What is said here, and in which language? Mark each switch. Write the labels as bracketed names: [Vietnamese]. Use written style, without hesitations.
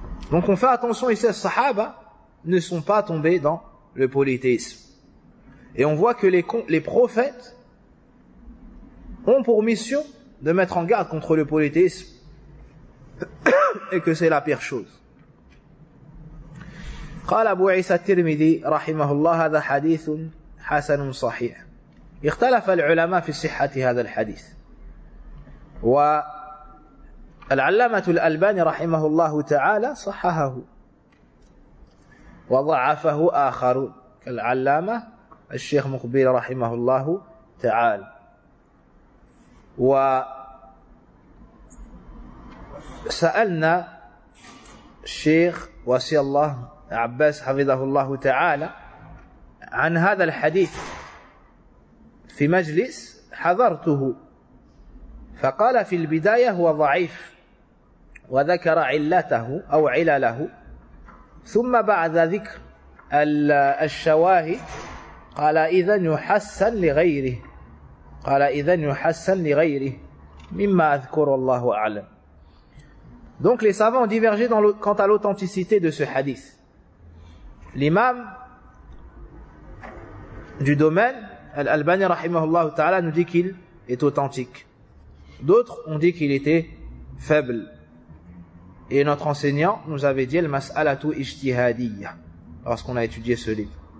[French] Donc on fait attention ici, les sahaba ne sont pas tombés dans le polythéisme. Et on voit que les prophètes ont pour mission de mettre en garde contre le polythéisme et que c'est la pire chose. [Arabic] قال أبو عيسى الترمذي رحمه الله هذا حديث حسن صحيح. اختلف العلماء في صحة هذا الحديث والعلامة الألباني رحمه الله تعالى صححه وضعفه آخرون كالعلامة الشيخ مقبيل رحمه الله تعالى وسألنا الشيخ وصي الله عباس حفظه الله تعالى عن هذا الحديث في مجلس حضرته فقال في البداية هو ضعيف وذكر علته أو علله ثم بعد ذكر الشواهد قال إذن يحسن لغيره قال إذن يحسن لغيره مما أذكر الله أعلم. [French] Donc les savants ont divergé quant à l'authenticité de ce hadith. L'imam du domaine Al-Albani rahimahullah ta'ala nous dit qu'il est authentique. D'autres ont dit qu'il était faible. Et notre enseignant nous avait dit [Arabic] al-mas'alatu ijtihadiyya [French] lorsqu'on a étudié ce livre.